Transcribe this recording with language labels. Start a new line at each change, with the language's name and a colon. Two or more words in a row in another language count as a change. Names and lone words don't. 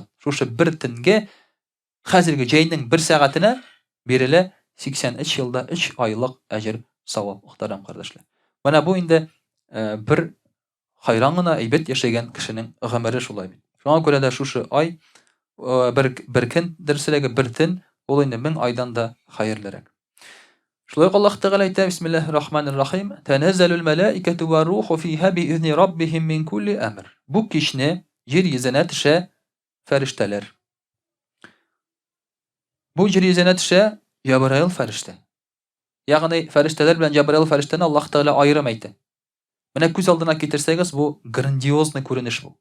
Tatar: Шушы бер төнгә хәзерге җәйнең 1 сәгатенә бирелә 83 елда 3 айлык әҗр савап, мөхтәрәм кардәшләр. Менә бу инде бер хайран гына әйбәт яшәгән кешенең гомере шулай бит. Шуңа күрә дә шушы ай бер көн дөреслеге бер төн ул инде 1000 айдан да хәерлерәк. Шулай ук Аллаһ Тәгалә әйтә:
Arabic: بسم الله الرحمن الرحيم تنزل الملائكة والروح فيها بإذن ربهم من كل أمر.
Tatar: Бу кичне җир йөзенә төшә фәрештәләр. Бу җир йөзенә төшә Җабраил фәрештә. Ягъни фәрештәләр белән Җабраил фәрештәне Аллаһ Тәгалә аерым әйтә. Менә күз алдына китерсәгез, бу грандиозный күренеш бу.